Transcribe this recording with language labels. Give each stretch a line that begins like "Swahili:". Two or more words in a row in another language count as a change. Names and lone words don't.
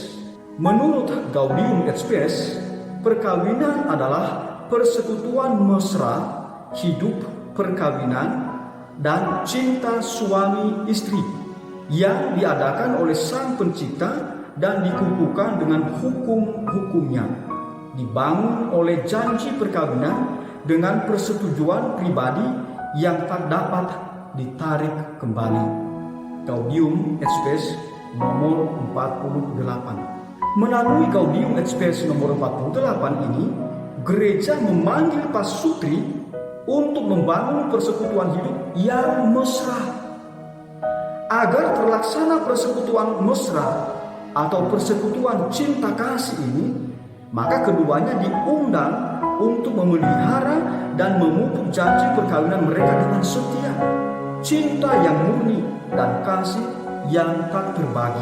Indonesian: Menurut Gaudium et Spes, perkawinan adalah persekutuan mesra, hidup perkawinan, dan cinta suami istri yang diadakan oleh Sang Pencipta dan dikukuhkan dengan hukum-hukumnya, dibangun oleh janji perkawinan dengan persetujuan pribadi yang tak dapat ditarik kembali. Gaudium et Spes nomor 48. Melalui Gaudium et Spes nomor 48 ini, gereja memanggil pasutri untuk membangun persekutuan hidup yang mesra. Agar terlaksana persekutuan mesra atau persekutuan cinta kasih ini, maka keduanya diundang untuk memelihara dan memupuk janji perkawinan mereka dengan setia, cinta yang murni dan kasih yang tak terbagi.